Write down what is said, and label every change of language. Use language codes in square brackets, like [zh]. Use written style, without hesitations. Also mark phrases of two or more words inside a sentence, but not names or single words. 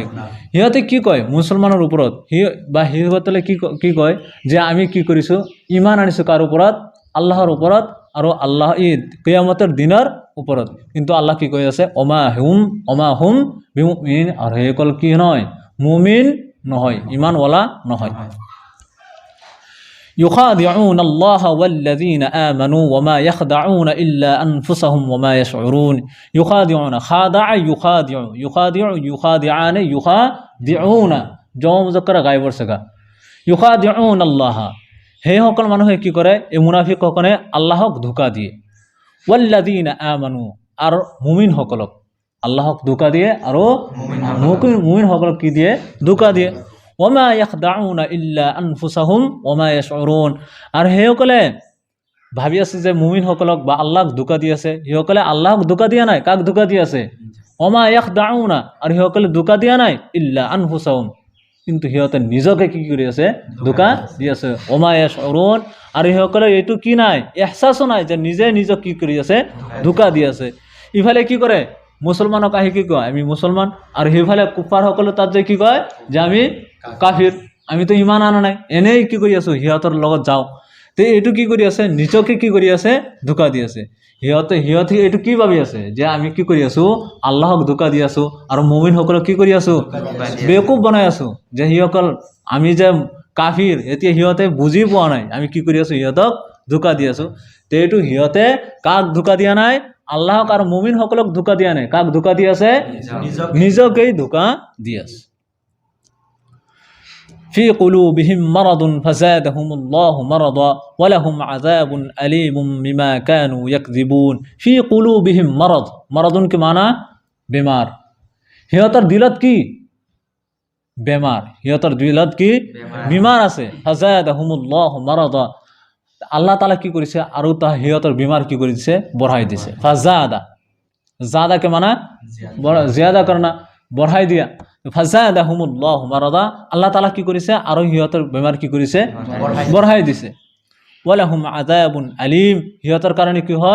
[as] সিহঁতে কি কয় মুছলমানৰ ওপৰত সিহঁতলে কি কয় যে আমি কি কৰিছোঁ ইমান আনিছোঁ কাৰ ওপৰত? আল্লাহৰ ওপৰত আৰু আল্লাহ কিয়ামতৰ দিনৰ ওপৰত। কিন্তু আল্লাহ কি কৈ আছে [ar] وما هم بمؤمنين, [as] আৰু সেইসকল কি নহয় মুমিন নহয়, ইমানৱালা নহয়। [ar] يخادعون الله والذين آمنوا وما يخدعون إلا أنفسهم وما يشعرون. يخادعون خادع يخادعان يخادعون [ur] جمع مذکر [ar] গায়বৰ সগা। يخادعون الله, [as] সেই সকল মানুহে কি কৰে এই মুনাফিকসকলে আল্লাহক ধোকা দিয়ে। [ar] والذين آمنوا, [as] আৰু মুমিন সকলক আল্লাহক ধোকা দিয়ে আৰু মুমিন সকলক কি দিয়ে? ধোকা দিয়ে। [ar] وما يخدعون إلا أنفسهم وما يشعرون, [as] আৰু সেইসকলে ভাবি আছে যে মুমিনসকলক বা আল্লাহক ধোকা দি আছে। সেইসকলে আল্লাহক ধোকা দিয়া নাই, কাক ধোকা দি আছে? [ar] وما يخدعون, [as] আৰু সেইসকলে ধোকা দিয়া নাই [ar] إلا أنفسهم, [as] কিন্তু সিহঁতে নিজকে কি কৰি আছে? ধোকা দি আছে। [ar] وما يشعرون, [as] আৰু সেইসকলে এইটো কি নাই এহছাসো নাই যে নিজে নিজক কি কৰি আছে? ধোকা দি আছে। ইফালে কি কৰে মুছলমানক আহি কি কয় আমি মুছলমান, আৰু সেইফালে কুফাৰসকলে তাত যে কি কয় যে আমি কাফিৰ, আমিতো ইমান আনা নাই, এনেই কি কৰি আছোঁ সিহঁতৰ লগত যাওঁ। তো এইটো কি কৰি আছে? নিজকে কি কৰি আছে? ধোকা দি আছে। সিহঁতে এইটো কি ভাবি আছে যে আমি কি কৰি আছোঁ আল্লাহক ধোকা দি আছোঁ, আৰু মুমিনসকলক কি কৰি আছোঁ বেকুব বনাই আছোঁ যে সিসকল আমি যে কাফিৰ। এতিয়া সিহঁতে বুজি পোৱা নাই আমি কি কৰি আছোঁ, সিহঁতক ধোকা দি আছোঁ। তো এইটো সিহঁতে কাক ধোকা দিয়া নাই? আল্লাহক আৰু মুমিনসকলক ধোকা দিয়া নাই, কাক ধোকা দি আছে? নিজকেই ধোকা দি আছে। [ar] في قلوبهم مرض فزادهم الله مرضا ولهم عذاب أليم بما كانوا يكذبون. في قلوبهم مرض, مرض [as] কি মানা? বেমাৰ। সিহঁতৰ দিলত কি? বেমাৰ। সিহঁতৰ দিলত কি? বেমাৰ আছে। [ar] فزادهم الله مرضا, [as] আল্লাহ তাআলা কি কৰিছে আৰু সিহঁতৰ বেমাৰ কি কৰি দিছে? বঢ়াই দিছে। [ur] ফাজাদা, زاد کے معنی زیادہ کرنا, [as] বঢ়াই দিয়া। [ar] فزادهم الله مرضا, [as] আল্লাহ তাআলা কি কৰিছে আৰু সিহঁতৰ বেমাৰ কি কৰিছে? বঢ়াই দিছে। [ar] ولهم عذاب أليم, [as] সিহঁতৰ কাৰণে কি হয়?